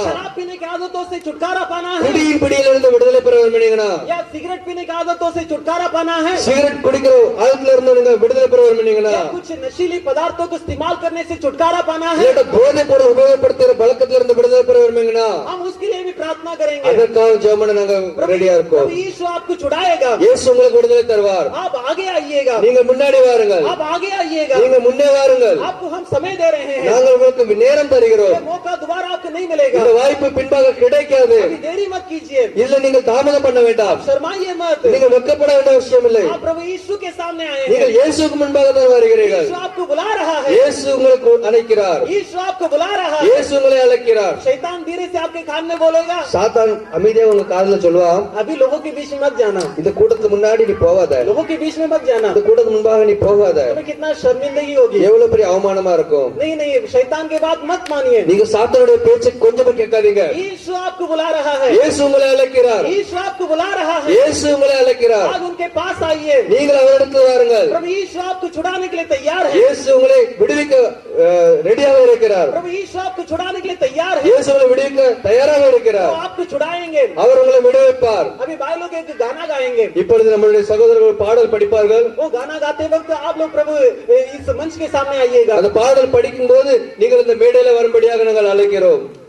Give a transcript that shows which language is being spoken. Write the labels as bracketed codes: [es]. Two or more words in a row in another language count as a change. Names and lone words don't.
[hi] शराब पीने की आदतों से छुटकारा पाना है, [ta] குடியின் பிடியிலிருந்து விடுதலை பெற விரும்புகிறீங்களா, [hi] या सिगरेट पीने की आदतों से छुटकारा पाना है, [ta] சிகரெட் குடிக்கிற ஆழத்துல இருந்து நீங்க விடுதலை பெற விரும்புகிறீங்களா, [hi] या कुछ नशीली पदार्थों को इस्तेमाल करने से छुटकारा पाना है, [ta] இல்ல போதைப் பொருள் உபயோகப்படுத்துகிற பழக்கத்துல இருந்து விடுதலை பெற விரும்புகிறீங்களா, [hi] हम उसके लिए भी प्रार्थना करेंगे. [ta] அதற்காக ஜெபம் பண்ண நாங்க ரெடியா இருக்கோம். [hi] प्रभु यीशु आपको छुड़ाएगा. [ta] இயேசு உங்களுக்கு விடுதலை தருவார். [hi] आप आगे आइएगा. [ta] நீங்க முன்னாடி வாருங்கள். [hi] आप आगे आइएगा. [ta] நீங்க முன்னே வாருங்கள். [hi] आपको हम समय दे रहे हैं. [ta] நாங்கள் உங்களுக்கு நேரம் தருகிறோம். [hi] ये मौका दोबारा आपको नहीं मिलेगा. [ta] இந்த வாய்ப்பு பின்பாக கிடைக்காது. [hi] अभी देरी मत कीजिए. [ta] இல்ல நீங்கள் தாமதம் பண்ண வேண்டாம். [hi] शर्माइए मत. [ta] நீங்க வெட்கப்பட வேண்டிய அவசியம் இல்லை. [hi] आप प्रभु यीशु के सामने आए हैं. [ta] நீங்கள் இயேசுவுக்கு முன்பாக தான் வருகிறீர்கள். [hi] यीशु आपको बुला रहा है. [ta] இயேசு உங்களுக்கு அழைக்கிறார். [hi] यीशु आपको बुला रहा है. [ta] இயேசு உங்களை அழைக்கிறார். [hi] शैतान धीरे से आपके कान में बोलेगा, [ta] சாத்தான் அமைதியா உங்க காதுல சொல்லுவான், [hi] अभी लोगों के बीच में मत जाना. [ta] இந்த கூட்டத்துக்கு முன்னாடி நீ போகாத, [hi] लोगों के बीच में मत जाना. [ta] இந்த கூட்டத்துக்கு முன்பாக நீ போகாத, [hi] तुम्हें कितना शर्मिंदगी होगी. [ta] எவ்வளவு பெரிய அவமானமா இருக்கும். [hi] नहीं नहीं, शैतान के बात मत मानिए. [ta] நீங்க சாத்தானுடைய பேச்சை கொஞ்சம் கேட்காதீங்க. [hi] यीशु आपको बुला रहा है. [ta] இயேசு உங்களை அழைக்கிறார். [hi] यीशु आपको बुला रहा है. [ta] இயேசு உங்களை அழைக்கிறார். [hi] आज उनके पास आइए. [ta] நீங்கள் அவரிடத்தில் வாருங்கள். [hi] प्रभु यीशु आपको छुड़ाने के लिए तैयार है. [ta] இயேசு உங்களை விடுவிக்க ரெடியாக இருக்கிறார். [hi] प्रभु यीशु आपको छुड़ाने के लिए तैयार है. [ta] இயேசு உங்களை விடுவிக்க தயாராக [hi] वो [ta] இருக்கிறார். [hi] आपको छुड़ाएंगे. [ta] அவர் உங்களை விடுவிப்பார். [hi] अभी भाई लोग एक गाना गाएंगे. [ta] இப்பொழுது நம்மளுடைய சகோதரர்கள் பாடல் படிப்பார்கள். [hi] वो गाना गाते वक्त आप लोग प्रभु इस मंच के सामने आइएगा. [ta] அந்த பாடல் படிக்கும் போது நீங்கள் இந்த மேடையில வரும்படியாக நாங்கள் அழைக்கிறோம்.